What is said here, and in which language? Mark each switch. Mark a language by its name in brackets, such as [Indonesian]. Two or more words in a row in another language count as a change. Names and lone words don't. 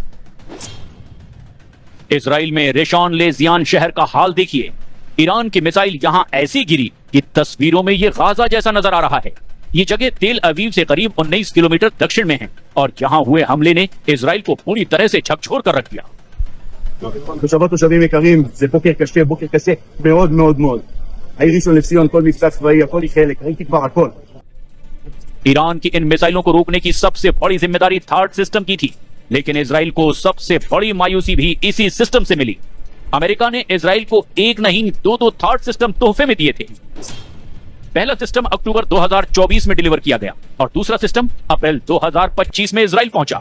[Hindi] इजराइल में रेशॉन लेजियान शहर का हाल देखिए। ईरान की मिसाइल यहां ऐसी गिरी कि तस्वीरों में यह गाजा जैसा नजर आ रहा है। ये जगह तेल अवीव से करीब 19 किलोमीटर दक्षिण में है और जहां हुए हमले ने इजराइल को पूरी तरह से झकझोर कर रख दिया। [Hebrew] תושבים יקרים, זה בוקר קשה, בוקר קשה מאוד מאוד מאוד. העיר ראשון לציון, כל מבצע צבאי, הכל היא חלק, ראיתי כבר הכל. [Hindi] ईरान की इन मिसाइलों को रोकने की सबसे बड़ी जिम्मेदारी थार्ड सिस्टम की थी, लेकिन इजराइल को सबसे बड़ी मायूसी भी इसी सिस्टम से मिली। अमेरिका ने इजराइल को एक नहीं दो थर्ड सिस्टम तोहफे में दिए थे। पहला सिस्टम अक्टूबर 2024 में डिलीवर किया गया और दूसरा सिस्टम अप्रैल 2025 में इजराइल पहुंचा।